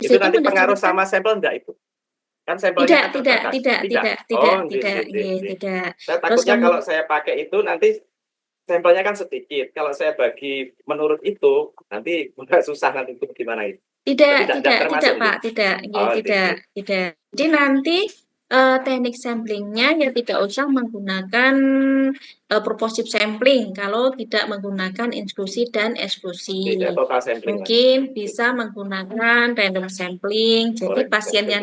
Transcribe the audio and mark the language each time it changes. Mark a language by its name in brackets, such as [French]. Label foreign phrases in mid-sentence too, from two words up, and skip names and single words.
[Indonesian] itu situ nanti pengaruh mendistribusikan sama sampel enggak itu? Kan sampelnya tidak kan tidak terbatas. tidak Tidak. tidak Oh, tidak [Javanese] nggih, [Indonesian] tidak [Javanese] nggih, nggih, nggih, nggih. [Indonesian] tidak. Saya Terus takutnya kalau saya pakai itu nanti sampelnya kan sedikit. Kalau saya bagi menurut itu nanti udah susah nanti itu gimana itu. Berarti tidak tidak termasuk Pak, [Javanese] nggih. [Indonesian] tidak nggih, [Javanese] Oh, nggih, [Indonesian] tidak [Javanese] nggih. [Indonesian] tidak. Jadi nanti teknik samplingnya ya tidak usah menggunakan [English] purposive sampling [Indonesian] kalau tidak menggunakan inklusi dan eksklusi. Tidak total sampling lagi. Mungkin bisa menggunakan [English] random sampling. [Indonesian] Jadi Random pasien yang